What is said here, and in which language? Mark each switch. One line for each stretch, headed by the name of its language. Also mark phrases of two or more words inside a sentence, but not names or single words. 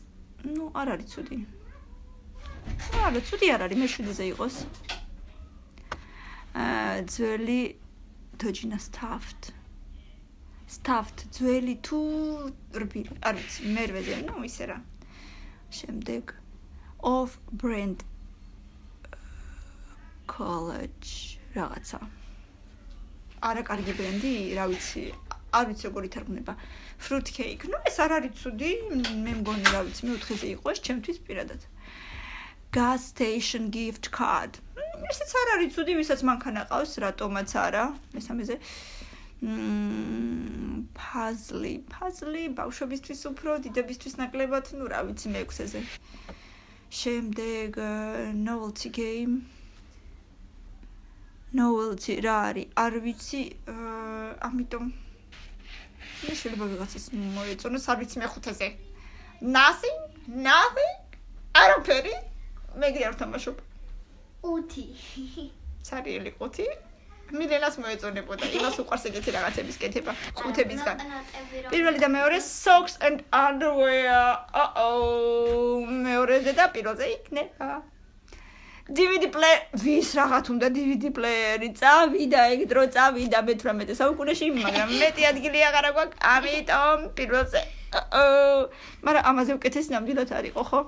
Georgian: Ну, არ არის ცუდი. არა, ცუდი არ არის, მე 7-ზე იყოს. ძველი თოჯინა stuffed. Stuffed ძველი თუ რბილი, არ ვიცი, მერვეზე, ну, ისე რა.
English: შემდეგ off brand college რაღაცა.
Georgian: არა კარგი ბრენდი, რა ვიცი, არ ვიცი როგორ ითარგმნება.
English: Fruit cake.
Georgian: Ну, ეს არ არის ცუდი, მე მგონი რა ვიცი, მე 4-ზე იყო ეს ჩემთვის პირადად.
English: Gas station gift card.
Georgian: ესეც არ არის ცუდი, ვისაც მანქანა ყავს, რატომაც არა. მესამეზე puzzle, ბავშვებისთვის უფრო, დიდებისთვის ნაკლებად, ну, რა ვიცი, მე-6-ზე.
English: შემდეგ novelty game.
Georgian: Novelty რა არის? არ ვიცი, ამიტომ მე შეიძლება ვიღაცას მოეწონოს, არ ვიცი მე-5-ზე. Nothing, არაფერი. მე გი არ თამაშობ. 5. ცარიელი 5. მილენას მოეწონებოდა, იმას უყვარს ეგეთი რაღაცების კეთება 5-ებისგან. პირველი და მეორე
English: socks and underwear.
Georgian: მეორეზე და პირველზე იქნება.
English: DVD player,
Georgian: ვის რაღაც უნდა
English: DVD player-
Georgian: ი, წავიდა ეგ დრო წავიდა მე-18 საუკუნეში, მაგრამ მეტი ადგილი აღარ აქვს, ამიტომ პირველზე. მაგრამ ამაზე უკეთესი ნამდვილად არ იყო, ხო?